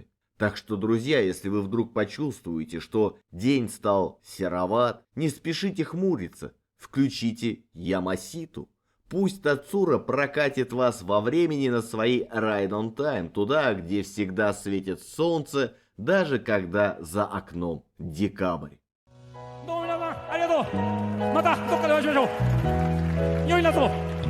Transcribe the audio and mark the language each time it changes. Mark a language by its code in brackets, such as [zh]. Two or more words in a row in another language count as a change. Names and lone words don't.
[ru] Так что, друзья, если вы вдруг почувствуете, что день стал сероват, не спешите хмуриться, включите Ямаситу. Пусть Тацура прокатит вас во времени на своей Ride on Time, туда, где всегда светит солнце, даже когда за окном декабрь. [ja] どうも皆さんありがとう。またどっかでお会いしましょう。良い夏を。